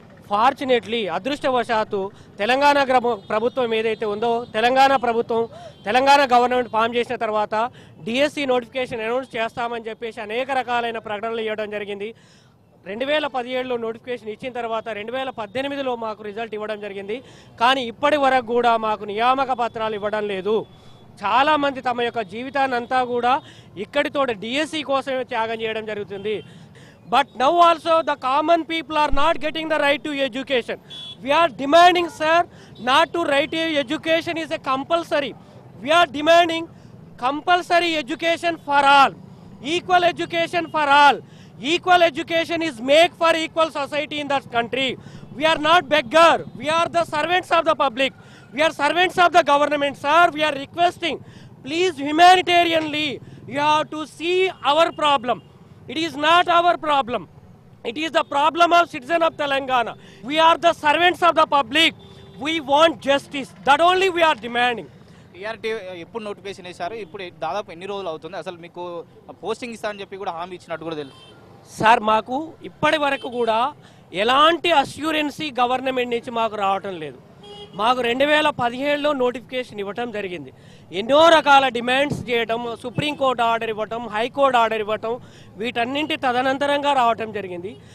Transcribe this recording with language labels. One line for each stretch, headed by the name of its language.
Telugu: Fortunately అదృష్టవశాత్తు తెలంగాణ ప్రభుత్వం ఏదైతే ఉందో, తెలంగాణ గవర్నమెంట్ ఫామ్ చేసిన తర్వాత డిఎస్సి నోటిఫికేషన్ అనౌన్స్ చేస్తామని చెప్పేసి అనేక రకాలైన ప్రకటనలు ఇవ్వడం జరిగింది. 2017లో నోటిఫికేషన్ ఇచ్చిన తర్వాత 2018లో మాకు రిజల్ట్ ఇవ్వడం జరిగింది. కానీ ఇప్పటి వరకు కూడా మాకు నియామక పత్రాలు ఇవ్వడం లేదు. చాలామంది తమ యొక్క జీవితాన్ని అంతా కూడా ఇక్కడితో డిఎస్సి కోసమే త్యాగం చేయడం జరుగుతుంది.
English: But now also the common people are not getting the right to education. We are demanding, sir, not to right to education is a compulsory. We are demanding compulsory education for all, equal education for all. Equal education is make for equal society in that country. We are not beggar. We are the servants of the public. We are servants of the government, sir. We are requesting, please humanitarianly, you have to see our problem. It is not our problem. It is the problem of citizens of Telangana. We are the servants of the public. We want justice. That only we are demanding.
Telugu: TRT ఎప్పుడు notification వేశారు? ఇప్పుడు దాదాపు ఎన్ని రోజులు అవుతుంది? అసలు మీకు posting ఇస్తా అని చెప్పి కూడా హామీ ఇచ్చినట్టు కూడా తెలుసు. సార్, మాకు ఇప్పటి వరకు కూడా ఎలాంటి అష్యూరెన్సీ గవర్నమెంట్ నుంచి మాకు రావటం లేదు. మాకు 2017లో నోటిఫికేషన్ ఇవ్వటం జరిగింది. ఎన్నో రకాల డిమాండ్స్ చేయటం, సుప్రీంకోర్టు ఆర్డర్ ఇవ్వటం, హైకోర్టు ఆర్డర్ ఇవ్వటం, వీటన్నింటి తదనంతరంగా రావటం జరిగింది.